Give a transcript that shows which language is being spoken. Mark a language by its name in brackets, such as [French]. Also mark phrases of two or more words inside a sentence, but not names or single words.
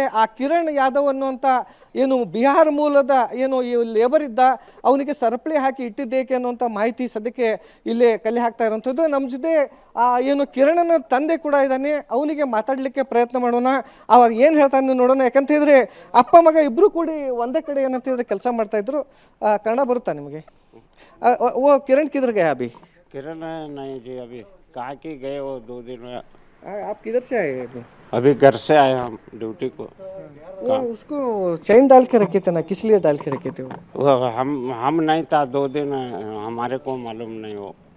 [Kannada] ಆ ಕಿರಣ್ ಯಾದವ್ ಅನ್ನುವಂಥ ಏನು ಬಿಹಾರ ಮೂಲದ ಏನು ಈ ಲೇಬರ್ ಇದ್ದ, ಅವನಿಗೆ ಸರಪಳಿ ಹಾಕಿ ಇಟ್ಟಿದ್ದೇಕೆ ಅನ್ನುವಂಥ ಮಾಹಿತಿ ಸದ್ಯಕ್ಕೆ ಇಲ್ಲಿ ಕಲೆ ಹಾಕ್ತಾ ಇರುವಂಥದ್ದು. ನಮ್ಮ ಜೊತೆ ಏನು ಕಿರಣನ ತಂದೆ ಕೂಡ ಇದ್ದಾನೆ, ಅವನಿಗೆ ಮಾತಾಡಲಿಕ್ಕೆ ಪ್ರಯತ್ನ ಮಾಡೋಣ. ಅವ ಏನು ಹೇಳ್ತಾನೆ ನೋಡೋಣ. ಯಾಕಂತ ಹೇಳಿದ್ರೆ ಅಪ್ಪ ಮಗ ಇಬ್ಬರು ಕೂಡಿ ಒಂದೇ ಕಡೆ ಏನಂತಿದ್ರೆ ಕೆಲಸ ಮಾಡ್ತಾ ಇದ್ರು. ಕನ್ನಡ ಬರುತ್ತಾ ನಿಮಗೆ? ಓ ಕಿರಣ್ [Hindi] किधर गया अभी? किरण नहीं जी, अभी कहाँ की गए वो 2 दिन में। आप किधर से आए अभी घर से आए हम ड्यूटी को। वो उसको चैन डाल के रखे थे ना, किस लिए डाल के रखे थे वो? हम नहीं था 2 दिन, हमारे को मालूम नहीं वो।